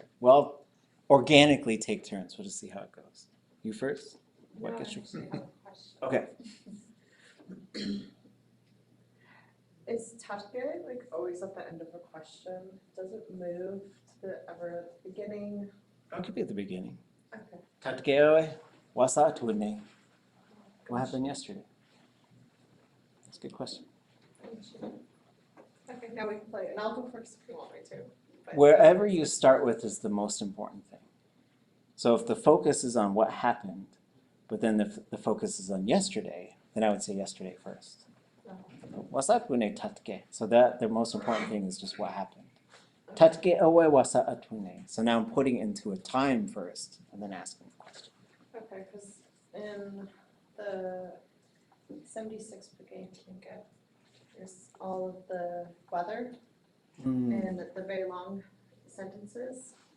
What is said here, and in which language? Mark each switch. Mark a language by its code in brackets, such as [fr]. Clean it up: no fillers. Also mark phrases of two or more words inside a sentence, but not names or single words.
[en] Well, organically take turns. We'll just see how it goes. You first? No, I What gets you? actually have a question. Okay. Is ʼatángi like always at the end of a question? Does it move to ever at the beginning? It could be at the beginning. Okay. ʼatudli.átk, what's ʼatudli? What happened yesterday? That's a good question. Okay, now we can play it, and I'll go first if you want me to. But Wherever you start with is the most important thing. So if the focus is on what happened, but then the focus is on yesterday, then I would say yesterday first. What's [tli] ʼatudli ʼátk? [en] So that the most important thing is just what happened. ʼatudli what's ʼatudli? So now I'm putting into a time first and then asking the question. Okay, because in the 76 brigade Lingt, there's all of the weather and the very long sentences.